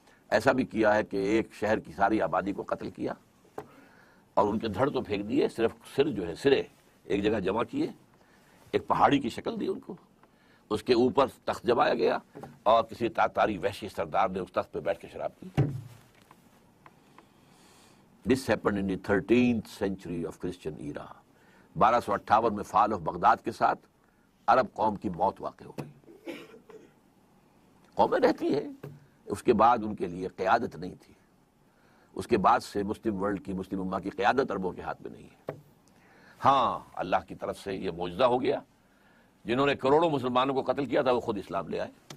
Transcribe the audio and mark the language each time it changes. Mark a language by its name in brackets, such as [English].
[Urdu] ایسا بھی کیا ہے کہ ایک شہر کی ساری آبادی کو قتل کیا اور ان کے دھڑ تو پھینک دیے, صرف سر جو ہے سرے ایک جگہ جمع کیے, ایک پہاڑی کی شکل دی ان کو, اس کے اوپر تخت جمایا گیا اور کسی تاتاری وحشی سردار نے اس تخت پہ بیٹھ کے شراب پی. [English] This happened in the 13th century of Christian era. [Urdu] 1258 میں فال آف بغداد کے ساتھ عرب قوم کی موت واقع ہو گئی. قومیں رہتی ہیں, اس کے بعد ان کے لیے قیادت نہیں تھی. اس کے بعد سے مسلم ورلڈ کی, مسلم امہ کی قیادت عربوں کے ہاتھ میں نہیں ہے. ہاں, اللہ کی طرف سے یہ معجزہ ہو گیا, جنہوں نے کروڑوں مسلمانوں کو قتل کیا تھا وہ خود اسلام لے آئے.